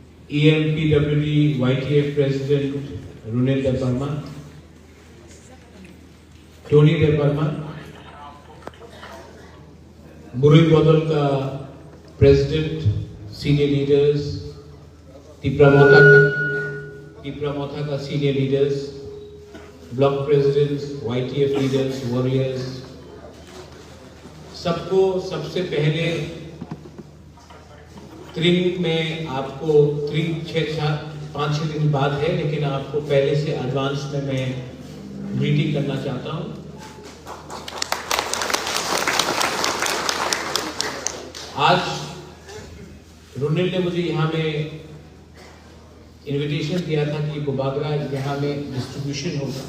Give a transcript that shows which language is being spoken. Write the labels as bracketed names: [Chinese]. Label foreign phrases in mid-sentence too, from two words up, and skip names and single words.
[English] EMPWD YTF President Runil Deparma, Tony Deparma, बुरुई बदल का President, Senior Leaders, Tipramotha का Senior Leaders, Block Presidents, YTF Leaders, Warriors, [Hindi] सबको सबसे पहले त्रिंग में आपको त्रिंग 5-6 दिन बाद है, लेकिन आपको पहले से एडवांस में मैं ग्रीटिंग करना चाहता हूं। आज रुनिल ने मुझे यहाँ में इनविटेशन दिया था कि बुबागरा यहाँ में डिस्ट्रीब्यूशन होगा।